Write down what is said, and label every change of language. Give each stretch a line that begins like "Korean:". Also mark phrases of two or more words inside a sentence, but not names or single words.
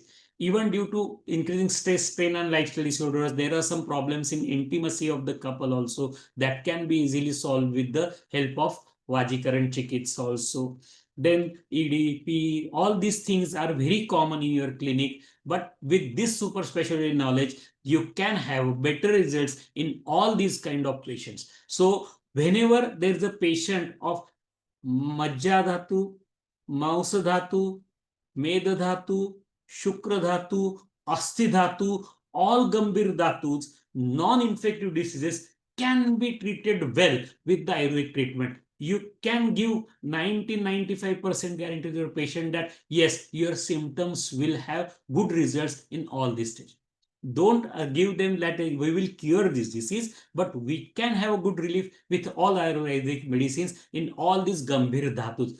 English: Even due to increasing stress, pain, and lifestyle disorders, there are some problems in intimacy of the couple also that can be easily solved with the help of Vajikaran Chikits also. Then EDP, all these things are very common in your clinic. But with this super specialty knowledge, you can have better results in all these kind of patients. So whenever there is a patient of Majja Dhatu, Mausa Dhatu, Meda Dhatu, Shukra Dhatu, Asti Dhatu, all Gambhir Dhatus, non-infective diseases can be treated well with the Ayurvedic treatment. You can give 90-95% guarantee to your patient that yes, your symptoms will have good results in all these stages. Don't give them that we will cure this disease, but we can have a good relief with all Ayurvedic medicines in all these Gambhir Dhatus.